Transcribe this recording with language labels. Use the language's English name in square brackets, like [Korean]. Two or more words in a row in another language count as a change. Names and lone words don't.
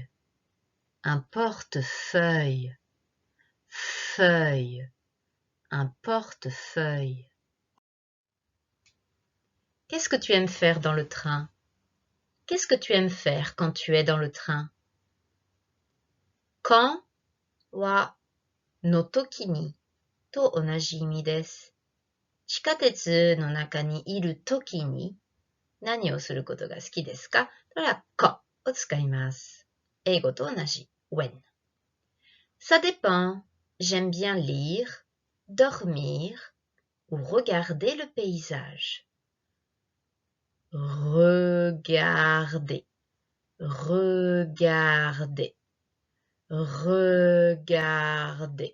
[French] Un portefeuille. Feuille. Un portefeuille. Qu'est-ce que tu aimes faire dans le train? Qu'est-ce que tu aimes faire quand tu es dans le train? [Japanese] Quand は の時に と同じ意味です. 地下鉄の中にいるときに何をすることが好きですか？それはかを使います。英語と同じ when。 [French] Ça dépend. J'aime bien lire, dormir ou regarder le paysage. Regarder, regarder, regarder.